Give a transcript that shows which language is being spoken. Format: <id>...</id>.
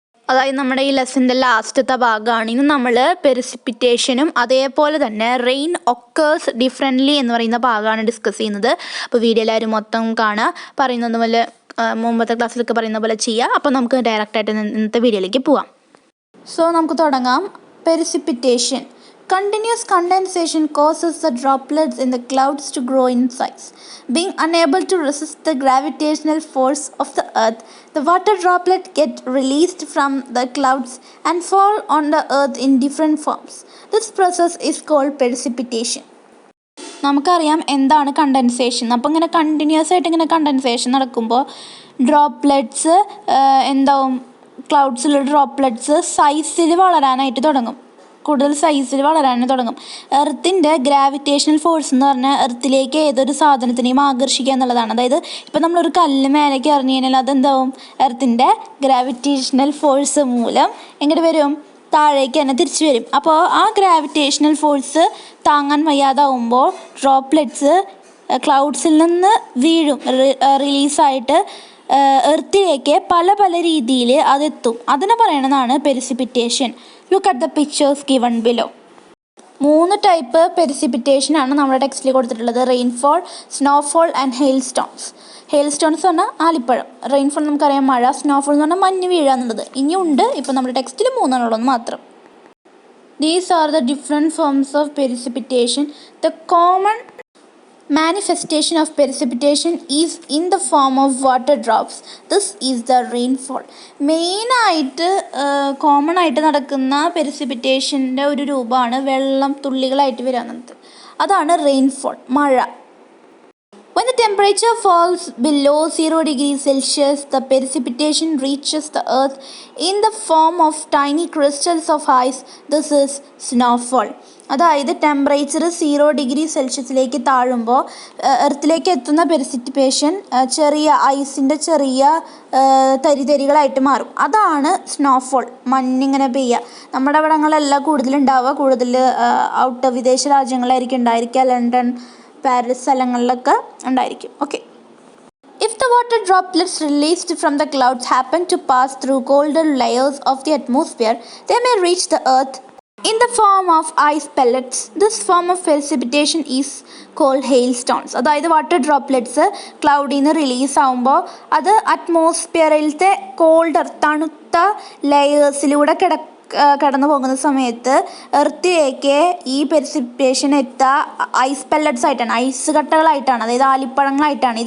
<ml>അതായത് നമ്മുടെ ഈ ലെസൻ്റെ ലാസ്റ്റത്തെ ഭാഗമാണ്. ഇന്ന് നമ്മൾ പെർസിപ്പിറ്റേഷനും അതേപോലെ തന്നെ റെയിൻ ഒക്കേഴ്സ് ഡിഫറെൻ്റ്ലി എന്ന് പറയുന്ന ഭാഗമാണ് ഡിസ്കസ് ചെയ്യുന്നത്. അപ്പോൾ വീഡിയോ എല്ലാവരും മൊത്തം കാണുക, പറയുന്നത് പോലെ മുമ്പത്തെ ക്ലാസ്സിലൊക്കെ പറയുന്ന പോലെ ചെയ്യുക. അപ്പോൾ നമുക്ക് ഡയറക്റ്റായിട്ട് ഇന്നത്തെ വീഡിയോയിലേക്ക് പോവാം. സോ നമുക്ക് തുടങ്ങാം. Precipitation.</ml> <en>Continuous condensation causes the droplets in the clouds to grow in size. Being unable to resist the gravitational force of the earth, the water droplets get released from the clouds and fall on the earth in different forms. This process is called precipitation.</en> <ml>നമുക്കറിയാം എന്താണ് condensation. അപ്പോൾ ഇങ്ങനെ continuous ആയിട്ട് ഇങ്ങനെ condensation നടക്കുമ്പോൾ droplets എന്താവും, ക്ലൗഡ്സിലുള്ള droplets സൈസിൽ വളരാനായിട്ട് തുടങ്ങും, കൂടുതൽ സൈസിൽ വളരാനായിട്ട് തുടങ്ങും. എർത്തിൻ്റെ ഗ്രാവിറ്റേഷണൽ ഫോഴ്സ് എന്ന് പറഞ്ഞാൽ എർത്തിലേക്ക് ഏതൊരു സാധനത്തിനെയും ആകർഷിക്കുക എന്നുള്ളതാണ്. അതായത് ഇപ്പോൾ നമ്മളൊരു കല്ല് മേലേക്ക് എറിഞ്ഞു കഴിഞ്ഞാൽ അതെന്താവും, എർത്തിൻ്റെ ഗ്രാവിറ്റേഷണൽ ഫോഴ്സ് മൂലം എങ്ങോട്ട് വരും, താഴേക്ക് തന്നെ തിരിച്ചു വരും. അപ്പോൾ ആ ഗ്രാവിറ്റേഷണൽ ഫോഴ്സ് താങ്ങാൻ വയ്യാതാവുമ്പോൾ ഡ്രോപ്ലെറ്റ്സ് ക്ലൗഡ്സിൽ നിന്ന് വീഴും, റിലീസായിട്ട് എർത്തിലേക്ക് പല പല രീതിയിൽ അതെത്തും. അതിനെ പറയണതാണ് പെർസിപ്പിറ്റേഷൻ.</ml> <en>Look at the pictures given below.</en> <ml>3 type പെർസിപ്പിറ്റേഷനാണ് നമ്മുടെ ടെക്സ്റ്റിൽ കൊടുത്തിട്ടുള്ളത്: rainfall, snowfall and hail stones. Hail stones എന്ന് പറഞ്ഞാൽ ആലിപ്പഴം, റെയിൻഫോൾ നമുക്കറിയാം മഴ, സ്നോഫോൾ എന്ന് പറഞ്ഞാൽ മഞ്ഞ് വീഴുക എന്നുള്ളത്. ഇനിയുണ്ട്, ഇപ്പോൾ നമ്മുടെ ടെക്സ്റ്റിൽ 3 എന്നുള്ളത് മാത്രം.</ml> <en>These are the different forms of precipitation. The common manifestation of precipitation is in the form of water drops. This is the rainfall.</en> <ml>മെയിനായിട്ട് കോമൺ ആയിട്ട് നടക്കുന്ന പെർസിപ്പിറ്റേഷൻ്റെ ഒരു രൂപമാണ് വെള്ളം തുള്ളികളായിട്ട് വരാവുന്നത്. അതാണ് റെയിൻഫോൾ, മഴ.</ml> <en>When the temperature falls below 0 degrees Celsius, the precipitation reaches the earth in the form of tiny crystals of ice. This is snowfall.</en> <ml>അതായത് temperature 0 degree സെൽഷ്യസിലേക്ക് താഴുമ്പോൾ എർത്തിലേക്ക് എത്തുന്ന പെർസിപ്പിറ്റേഷൻ ചെറിയ ഐസിൻ്റെ ചെറിയ തരിതരികളായിട്ട് മാറും. അതാണ് സ്നോഫോൾ, മഞ്ഞിങ്ങനെ പെയ്യുക. നമ്മുടെ അവിടങ്ങളിലെല്ലാം കൂടുതലുണ്ടാവുക, കൂടുതൽ ഔട്ട് വിദേശ രാജ്യങ്ങളിലായിരിക്കും ഉണ്ടായിരിക്കുക, ലണ്ടൻ, പാരീസ് സ്ഥലങ്ങളിലൊക്കെ ഉണ്ടായിരിക്കും. Okay.</ml> <en>If the water droplets released from the clouds happen to pass through colder layers of the atmosphere, they may reach the earth in the form of ice pellets. This form of precipitation is called hailstones.</en> <ml>അതായത് water droplets ക്ലൗഡിൽ നിന്ന് release ആകുമ്പോൾ അത് അറ്റ്മോസ്ഫിയറിലത്തെ colder, തണുത്ത ലെയേഴ്സിലൂടെ കടന്നു പോകുന്ന സമയത്ത് എർത്തിലേക്ക് ഈ പെർസിപ്പിറ്റേഷൻ എത്തുക ഐസ് പെല്ലറ്റ്സ് ആയിട്ടാണ്, ഐസ് കട്ടകളായിട്ടാണ്, അതായത് ആലിപ്പഴങ്ങളായിട്ടാണ്.</ml>